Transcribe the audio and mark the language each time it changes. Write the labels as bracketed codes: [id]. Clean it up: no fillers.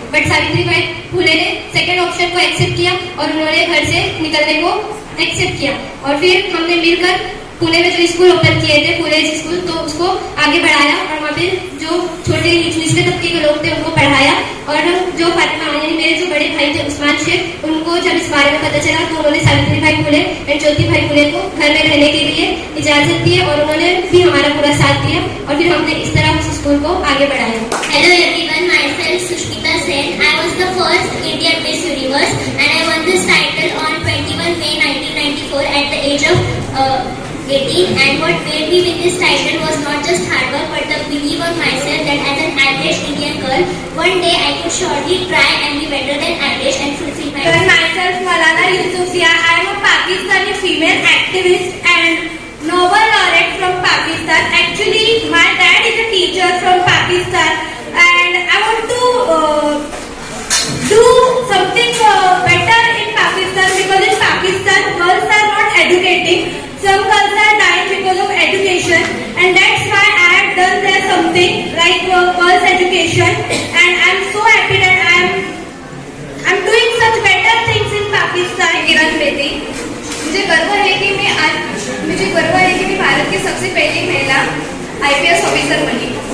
[hi] But Savitribai Phule ने second option को accept किया और उन्होंने घर से निकलने को एक्सेप्ट किया और फिर हमने मिलकर पुणे में जो स्कूल ओपन किए थे पुणे स्कूल तो उसको आगे बढ़ाया और वहाँ पे जो छोटे निचले तबके के लोग थे उनको पढ़ाया और जो फातिमा यानी मेरे जो बड़े भाई थे उस्मान शेख उनको जब इस बारे में पता चला तो उन्होंने सावित्रीबाई फुले एंड ज्योतिबाई फुले को घर में रहने के लिए इजाजत दी और उन्होंने भी हमारा पूरा साथ दिया और फिर हमने इस तरह उस स्कूल को आगे बढ़ाया. [en] Hello everyone, myself Sushmita Sen. I was the first Indian Miss Universe and I won this title on 21 May 1994 at the age of 18 and what made me win this title was not just hard work but the belief on myself that as an average Indian girl, one day I could surely try and be better than average and fulfill my I myself Malala Yousafzai. I am a Pakistani female activist and Nobel laureate from Pakistan. Actually, my dad is a teacher from Pakistan and I want to do something better in Pakistan because in Pakistan girls are not educating. Some girls are dying because of education and that's why I have done there something like girls education and I am so happy that I am doing such better things in Pakistan. [hi] Kiran Bedi, मुझे गर्व है कि मैं भारत की सबसे पहली महिला IPS officer बनी.